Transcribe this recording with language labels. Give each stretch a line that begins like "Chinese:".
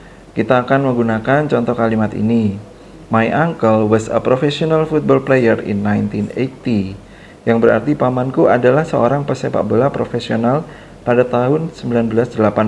Indonesian: Kita akan menggunakan contoh kalimat ini.
English: My uncle was a professional football player in 1980.
Indonesian: Yang berarti pamanku adalah seorang pesepak bola profesional pada tahun 1980.